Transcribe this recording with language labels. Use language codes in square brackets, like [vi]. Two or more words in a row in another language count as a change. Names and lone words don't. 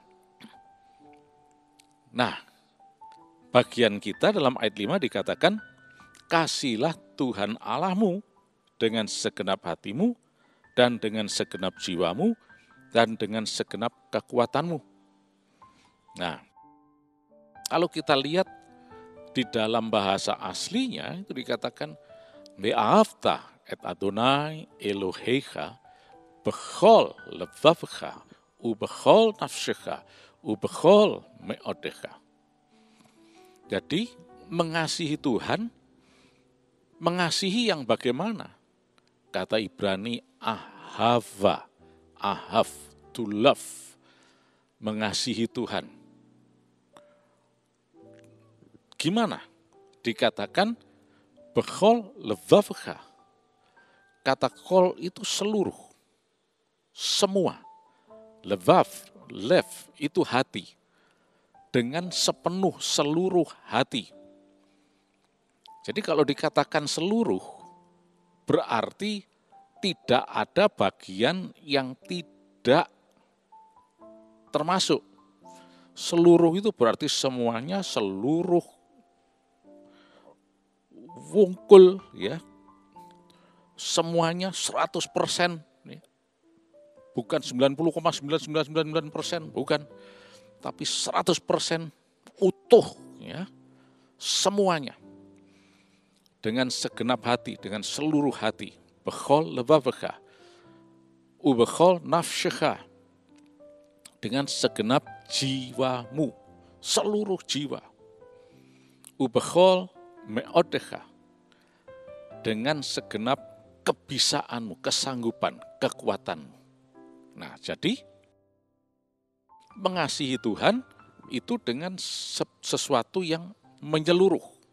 [id] Nah, bagian kita dalam ayat 5 dikatakan, kasihlah Tuhan Allahmu dengan segenap hatimu, dan dengan segenap jiwamu, dan dengan segenap kekuatanmu. Nah, kalau kita lihat di dalam bahasa aslinya, itu dikatakan, [he] ואהבת את אדוני אלוהיך בכל לבבך ובכל נפשך ובכל מאודך. [id] Jadi, mengasihi Tuhan, mengasihi yang bagaimana? Kata Ibrani, [he] אהבה, אהב, [en] to love, [id] mengasihi Tuhan. Gimana? Dikatakan, [he] בכל לבבך. [id] Kata kol itu seluruh, semua. [he] לבב, לב, [id] itu hati. Dengan sepenuh, seluruh hati. Jadi kalau dikatakan seluruh, berarti tidak ada bagian yang tidak termasuk. Seluruh itu berarti semuanya, seluruh wungkul, ya, semuanya 100%, ya. Bukan 90,9999%, bukan, tapi 100% utuh, ya, semuanya. Dengan segenap hati, dengan seluruh hati. [he] בכל לבבך, ובכל נפשך, [id] dengan segenap jiwamu, seluruh jiwa. [he] ובכל מאודך, [id] dengan segenap kebisaanmu, kesanggupan, kekuatanmu. Nah, jadi mengasihi Tuhan itu dengan sesuatu yang menyeluruh.